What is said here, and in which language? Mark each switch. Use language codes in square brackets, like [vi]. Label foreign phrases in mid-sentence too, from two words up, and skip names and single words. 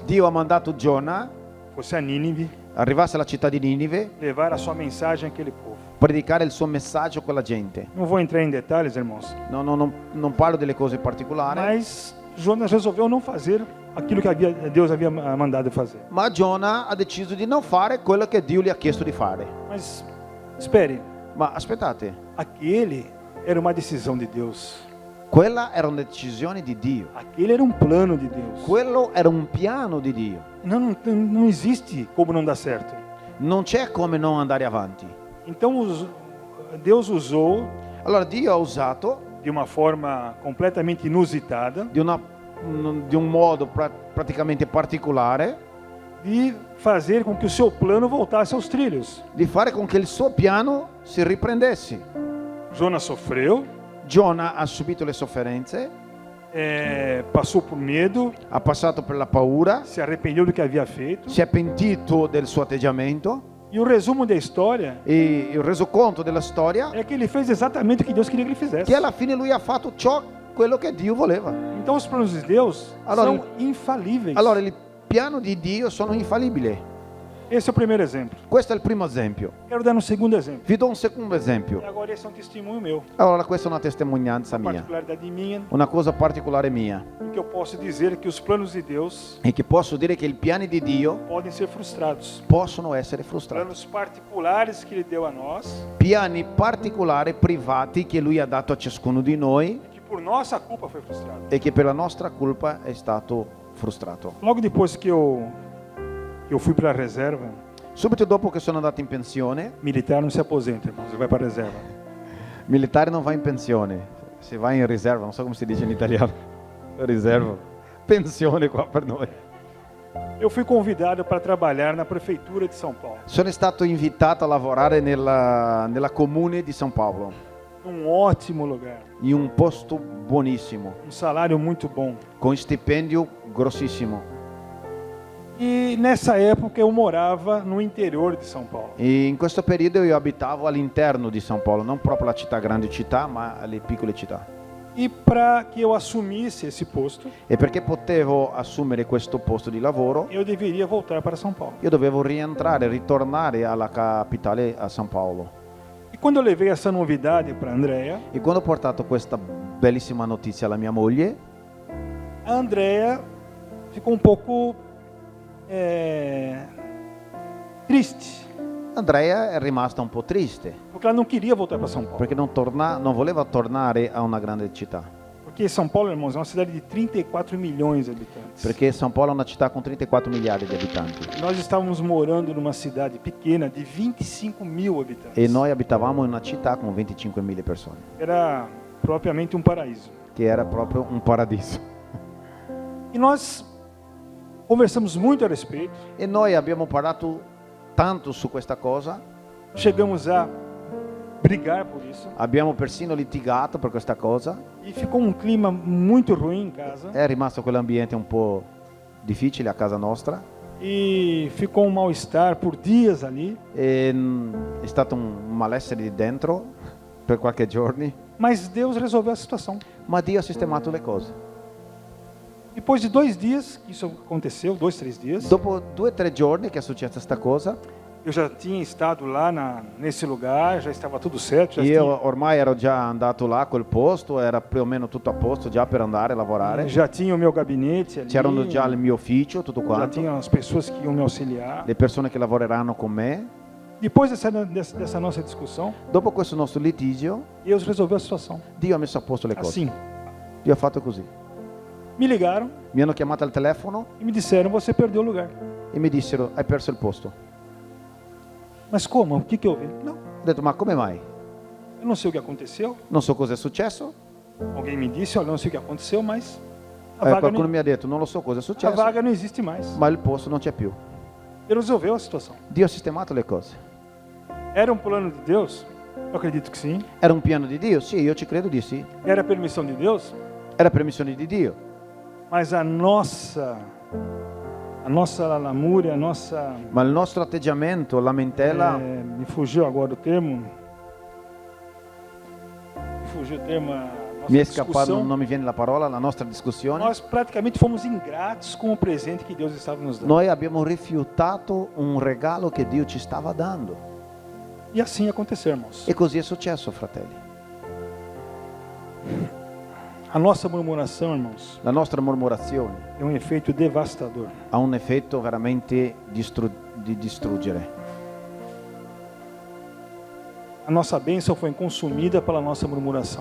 [it] Dio ha mandato Giona, fosse a Nínive arrivasse alla città di Ninive, [pt] levar a sua mensagem àquele povo. [it] predicare il suo messaggio a quella gente. [pt] Não vou entrar em detalhes, irmãos, [it] Non parlo delle cose particolari, [pt] mas Jonas resolveu não fazer aquilo que Deus havia mandado fazer. [it] ma Giona ha deciso di non fare quello che Dio gli ha chiesto di fare. [pt] Mas espere, [it] Ma aspettate, [pt] aquele era uma decisão de Deus. [it] quella era una decisione di Dio. [pt] Aquele era um plano de Deus. [it] Quello era un piano di Dio. [pt] Não existe como não dar certo. [it] Non c'è come non andare avanti. [pt] Então Deus usou [it] Allora Dio ha usato [pt] de uma forma completamente inusitada [it] di un modo praticamente particolare [pt] de fazer com que o seu plano voltasse aos trilhos. [it] di fare con che il suo piano si riprendesse. [pt] Jonas sofreu, [it] Giona ha subito le sofferenze, [pt] passou por medo, [it] ha passato per la paura, [pt] se arrependeu do que havia feito. [it] si è pentito del suo atteggiamento [pt] E o resumo da história [it] e il resoconto della storia [pt] é que ele fez exatamente o que Deus queria que ele fizesse. [it] che alla fine lui ha fatto quello che Dio voleva. [pt] Então os planos de Deus [it] Allora, [pt] são infalíveis. [it] Allora il piano di Dio sono infallibili. [pt] Esse é o primeiro exemplo. [it] Questo è il primo esempio. [pt] Quero dar um segundo exemplo. [it] Vi do un secondo esempio. [pt] E agora esse é um testemunho meu, [it] Allora, questa è una testimonianza [pt] uma [it] mia, [pt] particularidade minha, [it] una cosa particolare mia, [pt] em que eu posso dizer que os planos de Deus [it] e che posso dire che i piani di Dio [pt] podem ser frustrados. [it] possono essere frustrati. [pt] Planos particulares que Ele deu a nós, [it] Piani particolari, privati, che Lui ha dato a ciascuno di noi [pt] que por nossa culpa foi frustrado. [it] e che per la nostra colpa è stato frustrato. [pt] Logo depois que eu fui para a reserva, [it] Subito dopo che sono andato in pensione, [pt] militar não se aposenta, irmãos, vai para a reserva. [it] militare non va in pensione, si va in riserva, non so come si dice in italiano, riserva, pensione qua per noi. [pt] Eu fui convidado para trabalhar na prefeitura de São Paulo, [it] Sono stato invitato a lavorare nella comune di San Paolo, [pt] num ótimo lugar, [it] in un posto buonissimo, [pt] salário muito bom. [it] con stipendio grossissimo. [pt] E nessa época eu morava no interior de São Paulo. [it] E in questo periodo io abitavo all'interno di San Paolo, non proprio la città, grandi città, ma le piccole città. [pt] E para que eu assumisse esse posto, [it] E perché potevo assumere questo posto di lavoro, [pt] eu deveria voltar para São Paulo. [it] io dovevo ritornare alla capitale, a San Paolo. [pt] E quando eu levei essa novidade para Andrea, [it] E quando ho portato questa bellissima notizia alla mia moglie, [pt] a Andrea ficou um pouco triste, [it] Andrea è rimasta un po' triste, [pt] porque ela não queria voltar para São Paulo. [it] perché non voleva tornare a una grande città. [pt] Porque São Paulo, irmãos, é uma cidade de 34 milhões de habitantes. [it] Perché San Paolo è una città con 34 miliardi di abitanti. [pt] Nós estávamos morando numa cidade pequena de 25 mil habitantes. [it] E noi abitavamo in una città con 25.000 persone, [pt] Era propriamente um paraíso. [it] che era proprio un paradiso. [pt] E nós conversamos muito a respeito. [it] E noi abbiamo parlato tanto su questa cosa, [pt] Chegamos a brigar por isso. [it] abbiamo persino litigato per questa cosa. [pt] E ficou um clima muito ruim em casa. [it] È rimasto quell'ambiente un po' difficile a casa nostra. [pt] E ficou um mal-estar por dias ali. [it] E è stato un malessere di dentro per qualche giorni, [pt] Mas Deus resolveu a situação. [it] ma Dio ha sistemato le cose. [pt] Depois de 2 dias que isso aconteceu, 2, 3 dias, [it] Dopo 2 o 3 giorni che è successa questa cosa, [pt] eu já tinha estado lá nesse lugar, já estava tudo certo. Já, [it] io ormai ero già andato là a quel posto, era più o meno tutto a posto già per andare a lavorare. [pt] já tinha o meu gabinete ali. [it] C'erano già il mio ufficio, tutto [pt] Já [it] quanto, [pt] tinha as pessoas que iam me auxiliar. [it] le persone che lavoreranno con me. [pt] Depois dessa nossa discussão, [it] Dopo questo nostro litigio, [pt] Deus resolveu a situação. [it] Dio ha messo a posto le cose. [pt] Assim, [it] Dio ha fatto così. [pt] me ligaram [it] Mi hanno chiamato al telefono [pt] e me disseram: você perdeu o lugar. [it] e mi dissero: hai perso il posto. [pt] Mas como? O que houve? Não, [it] Ho detto: ma come mai? [pt] eu não sei o que aconteceu. [it] Non so cosa è successo. [pt] Alguém me disse: olha, eu não sei o que aconteceu, mas a vaga, [it] Qualcuno [pt] não, [it] mi ha detto: non lo so cosa è [pt] a [it] successo, [pt] vaga não existe mais. [it] ma il posto non c'è più. [pt] Ele resolveu a situação. [it] Dio ha sistemato le cose. [pt] Era um plano de Deus? Eu acredito que sim. [it] Era un piano di Dio? Sì, io ci credo di sì. [pt] Era permissão de Deus? [it] Era permissione di Dio. [pt] Mas a nossa lamúria, a nossa... [it] Ma il nostro atteggiamento, lamentela, [pt] me fugiu agora o termo. Me fugiu o termo, a nossa [it] mi è scappato, [pt] discussão. [it] non mi viene la parola, la nostra discussione. [pt] Nós praticamente fomos ingratos com o presente que Deus estava nos dando. [it] Noi abbiamo rifiutato un regalo che Dio ci stava dando. [pt] E assim aconteceu, irmãos. [it] E così è successo, fratelli. [pt] A nossa murmuração, irmãos, [it] La nostra mormorazione [pt] é um efeito devastador. [it] ha un effetto veramente di distruggere. [pt] A nossa bênção foi consumida pela nossa murmuração.